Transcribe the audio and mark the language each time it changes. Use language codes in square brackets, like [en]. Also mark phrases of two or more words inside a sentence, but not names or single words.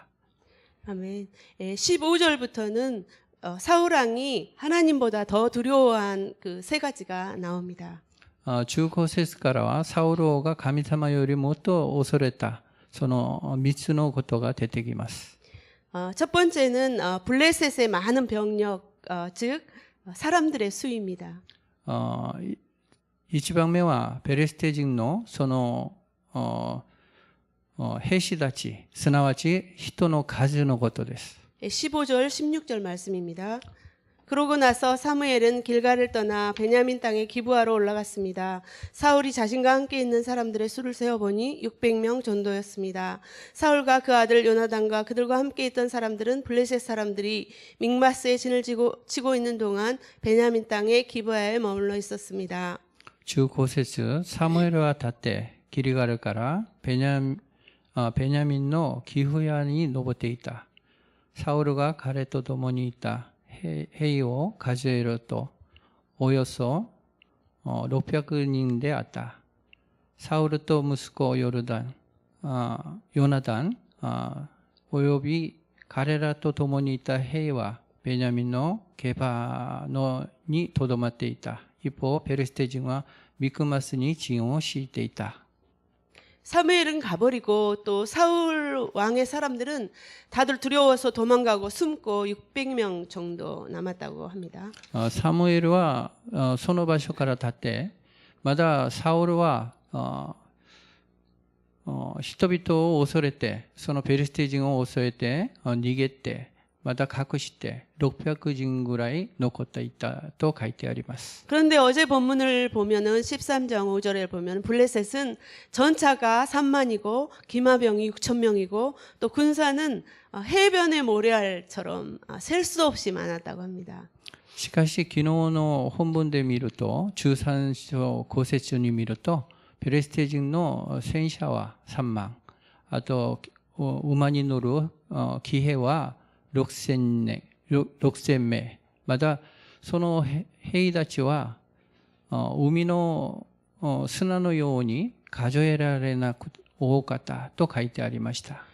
[ko] 아멘. 15절부터는 사울 왕이 하나님보다 더 두려워한 그 세 가지가 나옵니다. [ja] 15 節からはサウル王が神様よりもっと恐れたその3つのことが出てきます。 [ko] 첫 번째는 블레셋의 많은 병력, 즉 사람들의 수입니다. [ja] 1 番目はペレステ人のその兵士たち、すなわち人の数のことです。 [ko] 15절, 16절 말씀입니다. 그러고 나서 사무엘은 길갈을 떠나 베냐민 땅에 기브아로 올라갔습니다. 사울이 자신과 함께 있는 사람들의 수를 세어보니 600명 정도였습니다. 사울과 그 아들 요나단과 그들과 함께 있던 사람들은 블레셋 사람들이 믹마스에 진을 치고 있는 동안 베냐민 땅에 기브아에 머물러 있었습니다. [ja] 15 節サムエルは立ってギリガルからベニャミンのギフヤに登っていた。サウルが彼と共にいた兵を数えるとおよそ600人であった。サウルと息子ヨナダンおよび彼らと共にいた兵はベニャミンのゲバにとどまっていた。一方ペレステ人はミクマスに陣を敷いていた。 [ko] 사무엘은 가버리고 또 사울 왕의 사람들은 다들 두려워서 도망가고 숨고 600명 정도 남았다고 합니다. [ja] サムエルはその場所から立ってまだサウルは人々を恐れてそのペリシテ人を恐れて逃げてまた隠して600人ぐらい残っていたと書いてあります。 [ko] 그런데 어제 본문을 보면은 13장 5절에 보면 블레셋은 전차가 3만이고 기마병이 6천 명이고 또 군사는 해변의 모래알처럼 셀 수 없이 많았다고 합니다. [ja] しかし昨日の本文で見ると13章5節に見るとペレステ人の戦車は3万あと馬に乗る騎兵は6000名またその兵たちは海の砂のように数えられなく多かったと書いてありました。